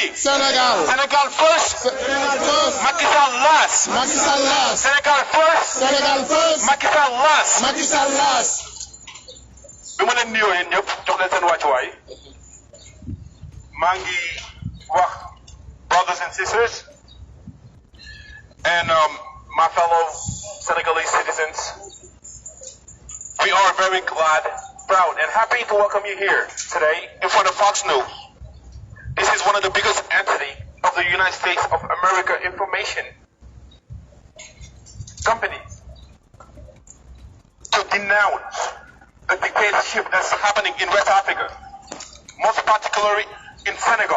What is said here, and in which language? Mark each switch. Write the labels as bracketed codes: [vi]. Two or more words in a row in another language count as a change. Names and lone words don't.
[en] Sénégal. Sénégal first. Sénégal first. Macky Sall last. Macky Sall last. Sénégal first. Sénégal first. Macky Sall last. Macky Sall last. [wo] bi ma leen nuyoo yéen ñëpp jox leen seen wàccuwaay maa ngi wax [en] brothers and sisters and my fellow Senegalese citizens, we are very glad, proud, and happy to welcome you here today in front of Fox News. This is one of the biggest entity of the United States of America information companies to denounce the dictatorship that's happening in West Africa, most particularly in Senegal.